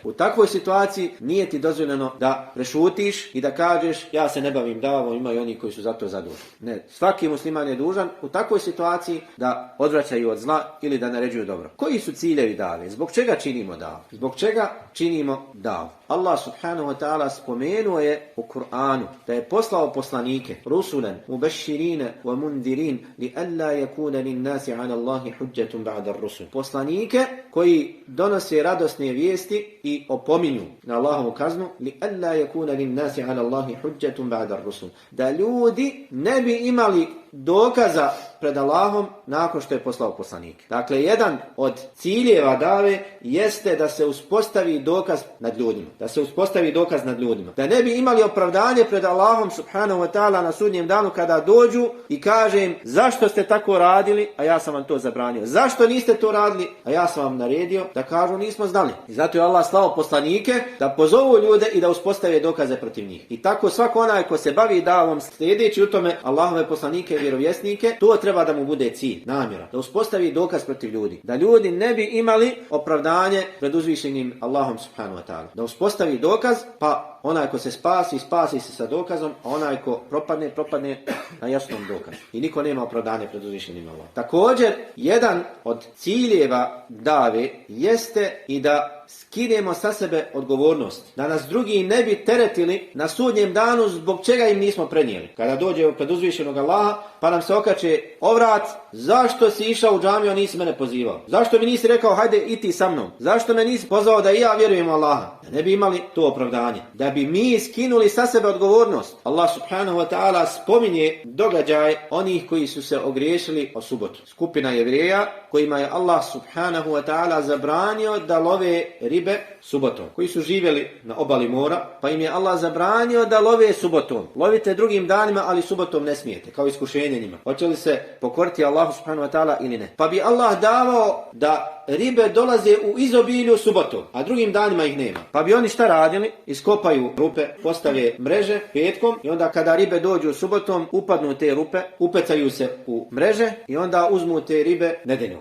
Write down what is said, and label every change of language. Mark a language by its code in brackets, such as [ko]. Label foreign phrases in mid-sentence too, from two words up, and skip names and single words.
[bs] U takvoj situaciji nije ti dozvoljeno da prešutiš i da kažeš ja se ne bavim davom, imaju oni koji su za to zaduženi. Ne, svaki musliman je dužan u takvoj situaciji da odvraćaju od zla ili da naređuju dobro. Koji su ciljevi dave? Zbog čega činimo davu? Zbog čega činimo davu? [ar] الله سبحانه وتعالى [bs] spomenuo je u Kur'anu da je poslao poslanike [ar] رسلا مبشرين ومنذرين لئلا يكون للناس على الله حجة بعد الرسل. [bs] Poslanike koji donose radosne vijesti i opominju na Allahovu kaznu [ar] لئلا يكون للناس على الله حجة بعد الرسل. [bs] Da ljudi ne bi imali dokaza pred Allahom nakon što je poslao poslanike. Dakle, jedan od ciljeva dave jeste da se uspostavi dokaz nad ljudima. Da se uspostavi dokaz nad ljudima. Da ne bi imali opravdanje pred Allahom [ar] سبحانه وتعالى [bs] na sudnjem danu kada dođu i kaže im zašto ste tako radili, a ja sam vam to zabranio. Zašto niste to radili, a ja sam vam naredio, da kažu nismo znali. I zato je Allah slao poslanike da pozovu ljude i da uspostave dokaze protiv njih. I tako svako onaj ko se bavi davom sljedeći u tome Allahove poslanike i vjerovjesnike, to treba da mu bude cilj, namjera, da uspostavi dokaz protiv ljudi, da ljudi ne bi imali opravdanje pred uzvišenim Allahom [ar] سبحانه وتعالى, [bs] da uspostavi dokaz, pa onaj ko se spasi se sa dokazom, a onaj ko propadne na jasnom dokazu. I niko nema opravdanje pred uzvišenim Allahom. Također, jedan od ciljeva dave jeste i da skinemo sa sebe odgovornost. Da nas drugi ne bi teretili na sudnjem danu zbog čega im nismo prenijeli. Kada dođe pred uzvišenog Allaha, pa nam se okače ovrat, zašto si išao u džamiju, a nisi mene pozivao? Zašto mi nisi rekao, hajde i ti sa mnom? Zašto me nisi pozvao da i ja vjerujem u Allaha? Da ne bi imali to opravdanje. Da bi mi skinuli sa sebe odgovornost. [ar] الله سبحانه وتعالى [bs] spominje događaj onih koji su se ogriješili o subotu. Skupina jevreja kojima je [ar] الله سبحانه وتعالى [bs] zabranio da love ribe subotom. Koji su živjeli na obali mora, pa im je Allah zabranio da love subotom. Lovite drugim danima, ali subotom ne smijete, kao iskušenje njima. Hoće li se pokoriti Allahu [ar] سبحانه وتعالى [bs] ili ne? Pa bi Allah davao da ribe dolaze u izobilju subotom, a drugim danima ih nema. Pa bi oni šta radili? Iskopaju rupe, postave mreže petkom i onda kada ribe dođu subotom, upadnu te rupe, upecaju se u mreže i onda uzmu te ribe nedeljom.